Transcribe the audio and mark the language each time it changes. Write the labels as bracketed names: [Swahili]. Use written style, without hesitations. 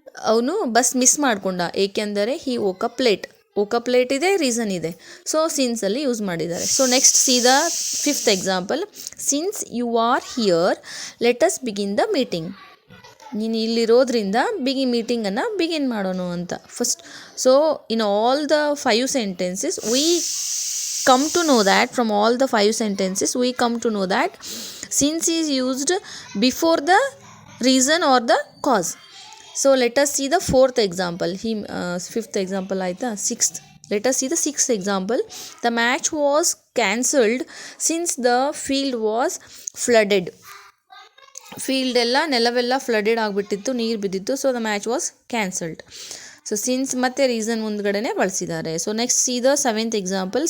[Kannada] ಅವನು bus miss ಮಾಡಿಕೊಂಡ ಏಕೆಂದರೆ [English] he woke up late [Kannada] ಇದೆ, ರೀಸನ್ ಇದೆ. ಸೊ ಸಿನ್ಸಲ್ಲಿ ಯೂಸ್ ಮಾಡಿದ್ದಾರೆ. [English] So next see the fifth example. Since you are here let us begin the meeting. [Kannada] ನೀನು ಇಲ್ಲಿರೋದ್ರಿಂದ ಮೀಟಿಂಗನ್ನು begin ಮಾಡೋಣ ಅಂತ first. [English] So in all the 5 sentences we come to know that, from all the 5 sentences we come to know that since is used before the reason or the cause. So let us see the fourth example. Fifth example ಆಯಿತಾ, sixth. Let us see the sixth example. The match was cancelled since the field was flooded. [Kannada] Field ಎಲ್ಲ ನೆಲವೆಲ್ಲ flooded ಆಗಿಬಿಟ್ಟಿತ್ತು, ನೀರು ಬಿದ್ದಿತ್ತು. [English] So the match was cancelled. [Kannada] So since ಮತ್ತು reason ಮುಂದ್ಗಡೆನೇ ಬಳಸಿದ್ದಾರೆ. [English] So next see the seventh example.